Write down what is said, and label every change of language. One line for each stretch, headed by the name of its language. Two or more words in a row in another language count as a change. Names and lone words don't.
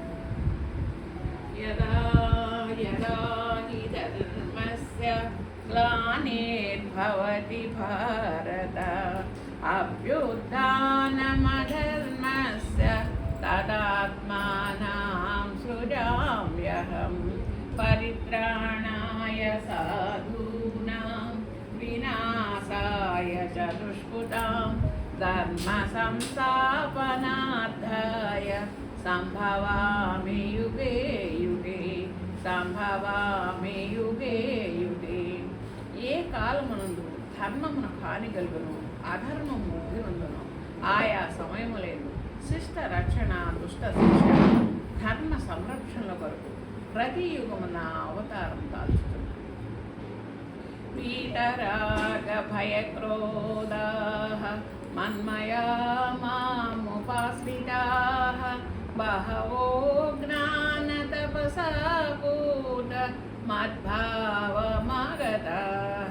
Sanskrit: యదా యదా హి ధర్మస్య గ్లానిర్భవతి భారత అభ్యుత్థానమధర్మస్య తదాత్మానాం సృజామ్యహం పరిత్రాణాయ సాధూనాం వినాశాయ చ దుష్కృతాం ధర్మ సంస్థాపనార్థాయ సంభవామి యుగే యుగే సంభవామి యుగే యుగే.
Telugu: ఏ కాలమునందు ధర్మమున హాని కలుగును, అధర్మము వృద్ధి ఉండును. ఆయా సమయములేదు శిష్ట రక్షణ, దుష్ట శిక్షణ, ధర్మ సంరక్షణల కొరకు ప్రతి యుగమున అవతారం దాల్చుతుంది.
Sanskrit: వీతరాగ భయక్రోధాః మన్మయా మాముపాశ్రితాః బహవో జ్ఞానతపసా పూత మద్భావమాగతాః.